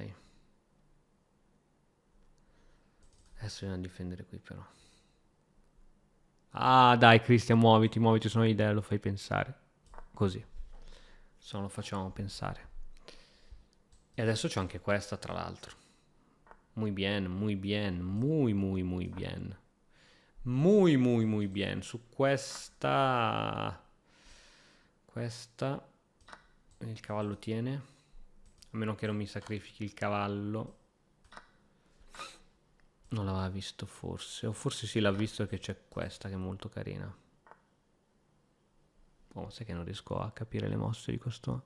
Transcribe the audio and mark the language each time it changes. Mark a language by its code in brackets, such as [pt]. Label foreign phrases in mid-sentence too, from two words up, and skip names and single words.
[it] Adesso bisogna difendere qui però. Ah dai Cristian, muoviti, muoviti, se no idea lo fai pensare. Così. Se no lo facciamo pensare. E adesso c'è anche questa tra l'altro. [es] Muy bien, muy bien, muy muy muy bien. Muy muy muy bien. [it] Su questa... Questa... Il cavallo tiene. A meno che non mi sacrifichi il cavallo. Non l'aveva visto forse. O forse sì l'ha visto che c'è questa che è molto carina. Oh, sai che non riesco a capire le mosse di questo...